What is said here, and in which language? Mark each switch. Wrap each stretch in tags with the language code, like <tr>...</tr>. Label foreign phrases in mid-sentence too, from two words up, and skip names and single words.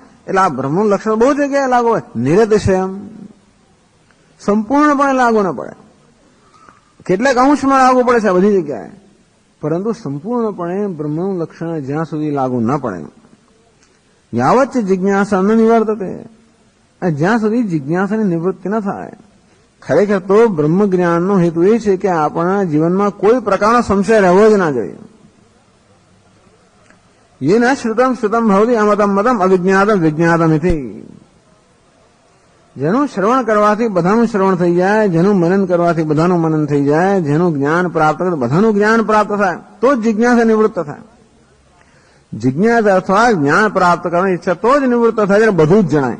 <gu>એટલે આ બ્રહ્મનું લક્ષણ બહુ જગ્યાએ લાગુ હોય. નિરતિશયમ સંપૂર્ણપણે લાગુ ન પડે, કેટલાક અંશમાં લાગુ પડે છે બધી જગ્યાએ, પરંતુ સંપૂર્ણપણે બ્રહ્મનું લક્ષણ જ્યાં સુધી લાગુ ન પડે</gu> <sa>યાવત જિજ્ઞાસા ન નિવર્તતે,</sa> <gu>જ્યાં સુધી જિજ્ઞાસાની નિવૃત્તિ ન થાય. ખરેખર તો બ્રહ્મ જ્ઞાનનો હેતુ એ છે કે આપણા જીવનમાં કોઈ પ્રકારનો સંશય રહેવો જ ના જોઈએ.</gu> <sa>ये न श्रुतम श्रुतम भवति अमतम मतम अविज्ञातम विज्ञातम इति.</sa> <gu>જેનું શ્રવણ કરવાથી બધાનું શ્રવણ થઈ જાય, જેનું મનન કરવાથી બધાનું મનન થઈ જાય, જેનું જ્ઞાન પ્રાપ્ત કરે બધાનું જ્ઞાન પ્રાપ્ત થાય, તો જ જિજ્ઞાસા નિવૃત્ત થાય. જિજ્ઞાસા અથવા જ્ઞાન પ્રાપ્ત કરવાની ઈચ્છા તો જ નિવૃત્ત થાય જ્યારે બધું જ જણાય.</gu>